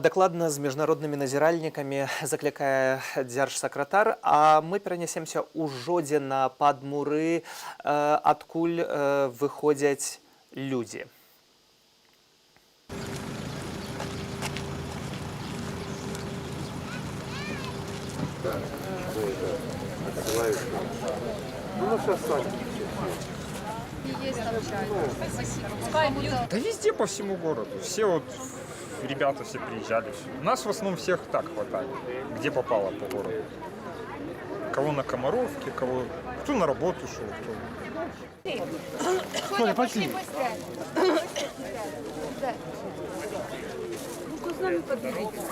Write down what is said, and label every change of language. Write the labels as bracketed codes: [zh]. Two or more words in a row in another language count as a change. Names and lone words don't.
[be] Дакладна, з міжнароднымі назіральнікамі заклікае дзяржсакратар, а мы перанясемся ў Жодзіна пад муры, адкуль выходзяць людзі. [ru] Да везде по всему городу. Все вот ребята все приезжали. У нас в основном всех так хватает. Где попало по городу. Кого на Комаровке, кого... Кто на работу шел, кто... Коля, пошли. Ну-ка с нами подберите.